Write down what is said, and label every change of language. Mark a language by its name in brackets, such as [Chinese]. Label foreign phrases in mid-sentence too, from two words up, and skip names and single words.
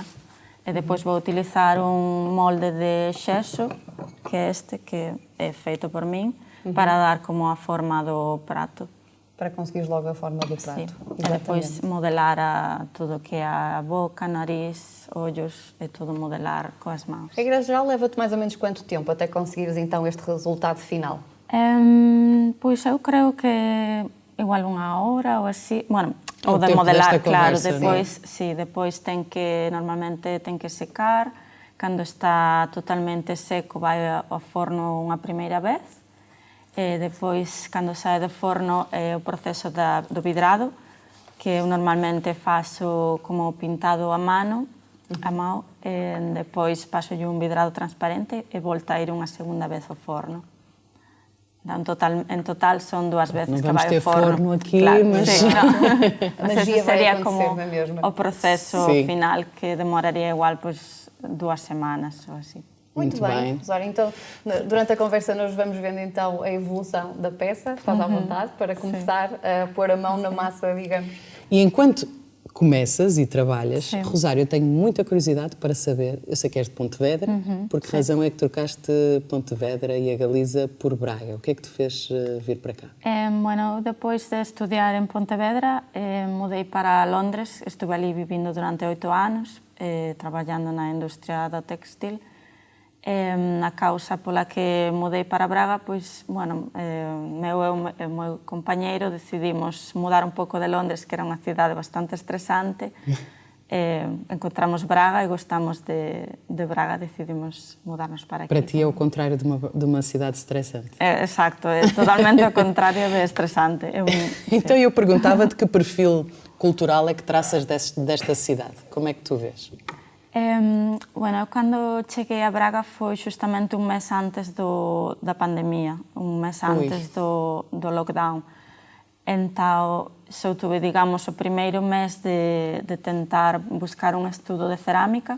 [Galician] E depois vou utilizar un molde de xeso, que é este, que é feito por min, para dar como a forma do prato. [Portuguese] Para conseguires logo a forma do prato. [Galician] Sí. [Portuguese] E depois modelar tudo que é a boca, nariz, olhos, e tudo modelar com as mãos. A regra geral leva-te mais ou menos quanto tempo até conseguires então este resultado final? [Galician] Pois eu creo que igual unha hora ou así, bueno, ou de tempo modelar, desta claro, conversa, depois, sí, depois normalmente ten que secar, cando está totalmente seco vai ao forno unha primeira vez, e depois, cando sae do forno, é o proceso do vidrado, que eu normalmente faço como pintado a mão, e depois paso un vidrado transparente e volta a ir unha segunda vez ao forno. En total son 2 veces que vai ao forno. [Portuguese] Não vamos ter forno aqui, claro, mas... [Galician] Sí, mas ese sería como o proceso final que demoraría igual 2 semanas ou así. [Portuguese] Muito bem, Rosário. Então, durante a conversa nós vamos vendo então a evolução da peça. Estás à vontade para começar a pôr a mão na massa, digamos. E enquanto começas e trabalhas, Rosário, eu tenho muita curiosidade para saber, eu sei que és de Pontevedra, por que razão é que trocaste Pontevedra e a Galiza por Braga? O que é que te fez vir para cá? Bueno, depois de estudar em Pontevedra, mudei para Londres, estive ali vivindo durante 8 anos, trabalhando na indústria do textil. [Galician] A causa pola que mudei para Braga, pois, bueno, meu e o meu compañeiro decidimos mudar un pouco de Londres, que era unha cidade bastante estresante. Encontramos Braga e gostamos de Braga, decidimos mudarnos para aquí. [Portuguese] Para ti é o contrário de uma cidade estressante. [Galician] Exacto, é totalmente o contrário de estresante. [Portuguese] Então eu perguntava-te que perfil cultural é que traças desta cidade. Como é que tu vês? [Galician] Bueno, eu cando cheguei a Braga foi justamente un mes antes da pandemia, un mes antes do lockdown. Entao, eu tuve, digamos, o primeiro mes de tentar buscar un estudo de cerámica.